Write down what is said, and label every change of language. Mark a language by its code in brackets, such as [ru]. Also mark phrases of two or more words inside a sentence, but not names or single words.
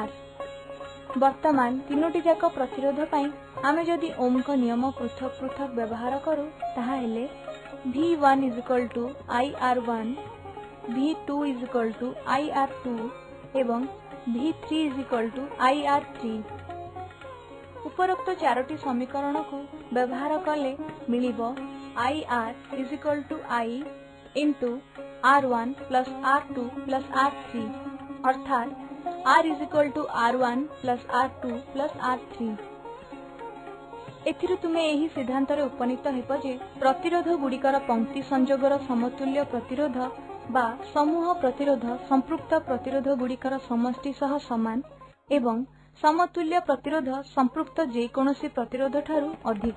[or] ବର୍ତ୍ତମାନ ତିନୋଟି ଯାକ ପ୍ରତିରୋଧ ପାଇଁ ଆମେ ଯଦି ଓମ କୋ ନିୟମ ପୃଥକ ପୃଥକ ବ୍ୟବହାର କରୁ ତାହା ହେଲେ V1 IR1, V2 IR2 एवं V3 IR3। ଉପରୋକ୍ତ ଚାରୋଟି ସମୀକରଣ କୋ ବ୍ୟବହାର କଲେ ମିଳିବୋ IR [en] I into R1 plus R2 plus R3, [or] अर्थात R [en] R1 plus R2 plus R3। [or] ଏଥିରୁ ତୁମେ ଏହି ସିଦ୍ଧାନ୍ତ ରେ ଉପନୀତ ହେବ ଯେ ପ୍ରତିରୋଧ ଗୁଡ଼ିକର ପଂକ୍ତି ସଂଯୋଗର ସମତୁଲ୍ୟ ପ୍ରତିରୋଧ ବା ସମୂହ ପ୍ରତିରୋଧ ସଂପୃକ୍ତ ପ୍ରତିରୋଧ ଗୁଡ଼ିକର ସମଷ୍ଟି ସହ ସମାନ ଏବଂ ସମତୁଲ୍ୟ ପ୍ରତିରୋଧ ସଂପୃକ୍ତ ଯେ କୌଣସି ପ୍ରତିରୋଧ ଠାରୁ ଅଧିକ।